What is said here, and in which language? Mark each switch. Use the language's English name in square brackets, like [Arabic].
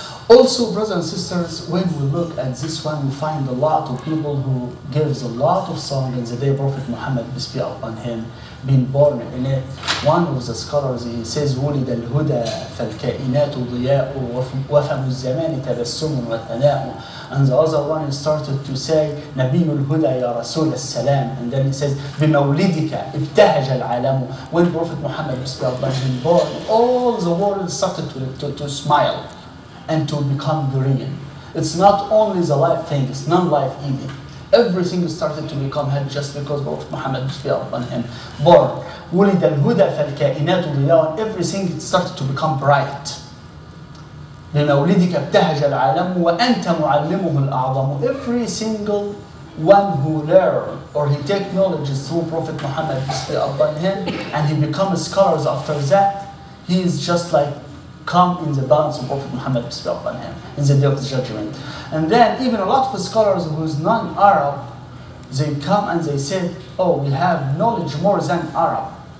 [English] Also, brothers and sisters, when we look at this one, we find a lot of people who gives a lot of song in the day Prophet Muhammad, peace be upon him, being born in it. One of the scholars, he says, [Arabic] ولد الهدى فالكائنات ضياء وفم الزمان تبسم وثناء. [English] And the other one he started to say, [Arabic] نبي الهدى يا رسول السلام. [English] And then he says, [Arabic] بمولدك ابتهج العالم. [English] When Prophet Muhammad, peace be upon him, born, all the world started to smile and to become green. It's not only the life thing, it's non-life either. Everything started to become happy just because Prophet Muhammad, peace be upon him, born. [Arabic] ولد الهدى فالكائنات ضياء. [English] Everything started to become bright. [Arabic] بمولدك ابتهج العالم وأنت معلمه الأعظم. [English] Every single one who learn or he take knowledge through Prophet Muhammad, peace be upon him, and he becomes scholars after that, he is just like come in the balance of Prophet Muhammad, peace be upon him, in the day of the judgment. And then even a lot of scholars who's non-Arab, they come and they say, oh, we have knowledge more than Arab.